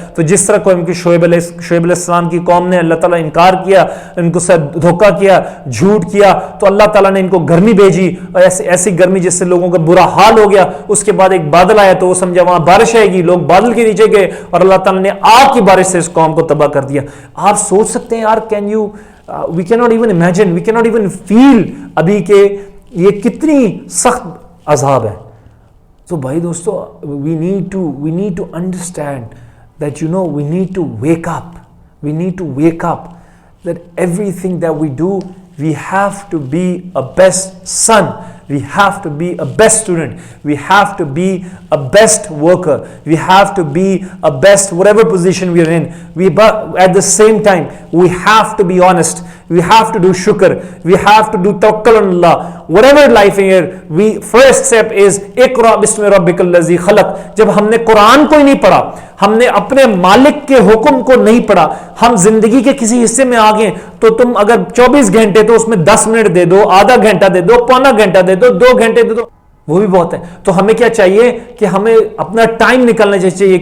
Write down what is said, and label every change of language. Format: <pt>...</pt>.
<ur>تو جس طرح قوم کی شعیب علیہ السلام کی قوم نے اللہ تعالیٰ انکار کیا, ان کو دھوکہ کیا, جھوٹ کیا, تو اللہ تعالیٰ نے ان کو گرمی بھیجی, اور ایسی گرمی جس سے لوگوں کا برا حال ہو گیا. اس کے بعد ایک بادل آیا تو وہ سمجھا وہاں بارش آئے گی, لوگ بادل کے نیچے گئے اور اللہ تعالیٰ نے آگ کی بارش سے اس قوم کو تباہ کر دیا. آپ سوچ سکتے ہیں یار,</ur> <en>we cannot even imagine, we cannot even feel</en> <ur>ابھی کہ یہ کتنی سخت عذاب ہے. تو بھائی دوستو,</ur> <en>we need to understand that we need to wake up. We need to wake up that everything that we do, we have to be a best son, we have to be a best student, we have to be a best worker, we have to be a best whatever position we are in. But at the same time we have to be honest, we have to do shukr, we have to do tawakkul on Allah. Whatever life here, first step is</en> <ar>اقرأ بسم ربک الذی خلق.</ar> <ur>جب ہم نے قرآن کو ہی نہیں پڑھا, ہم نے اپنے مالک کے حکم کو نہیں پڑھا, ہم زندگی کے کسی حصے میں آگئے, تو تم اگر 24 گھنٹے تو اس میں 10 منٹ دے دو, آدھا گھنٹہ دے دو, پونا گھنٹہ دے دو, 2 گھنٹے دے دو, وہ بھی بہت ہے. تو ہمیں کیا چاہیے کہ ہمیں اپنا ٹائم نکالنا چاہیے.</ur>